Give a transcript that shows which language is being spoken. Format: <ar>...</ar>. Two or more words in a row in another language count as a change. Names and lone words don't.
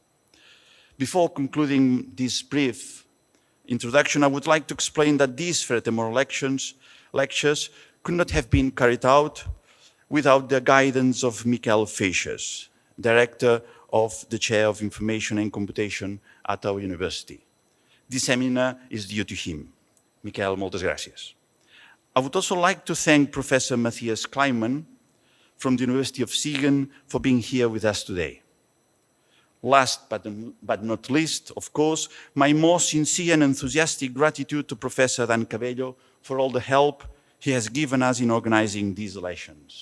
<en>Before concluding this brief introduction, I would like to explain that these Ferrate-Moro lectures could not have been carried out without the guidance of Michael Feixas, Director of the Chair of Information and Computation at our university. This seminar is due to him. Michael,</en> <ca>moltes gràcies.</ca> <en>I would also like to thank Professor Matthias Kleinman from the University of Siegen for being here with us today. Last but not least, of course, my most sincere and enthusiastic gratitude to Professor Adán Cabello for all the help he has given us in organizing these lessons.</en>